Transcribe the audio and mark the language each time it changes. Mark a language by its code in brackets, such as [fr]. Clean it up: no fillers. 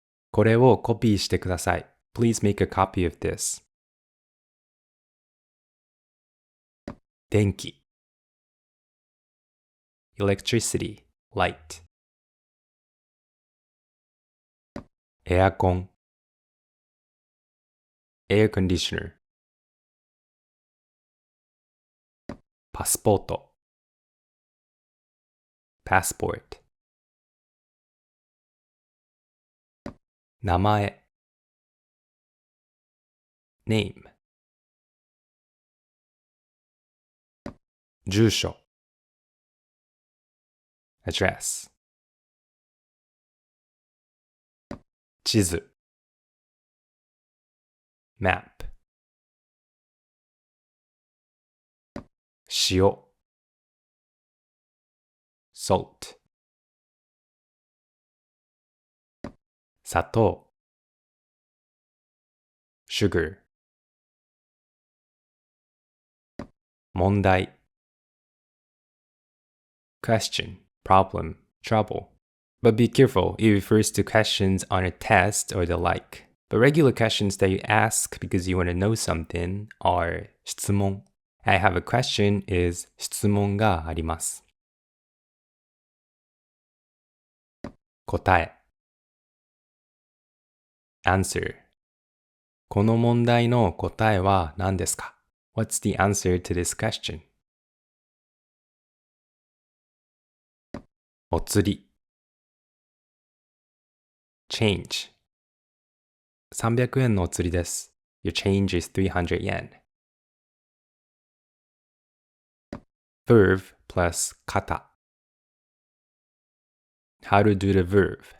[ja] これをコピーしてください。 [en] Please make a copy of this. 電気 electricity, light. エアコン air conditioner. パスポート passport. 名前 name 住所 address 地図 map 塩 salt 砂糖 sugar 問題 question, problem, trouble. But be careful, it refers to questions on a test or the like. But regular questions that you ask because you want to know something are 質問. I have a question is [ja] 質問があります。答え answer この問題の答えは何ですか？ [en] What's the answer to this question? [ja] お釣り change 300円のお釣りです。 [en] Your change is 300 yen. Verb plus 型 How to do the verb.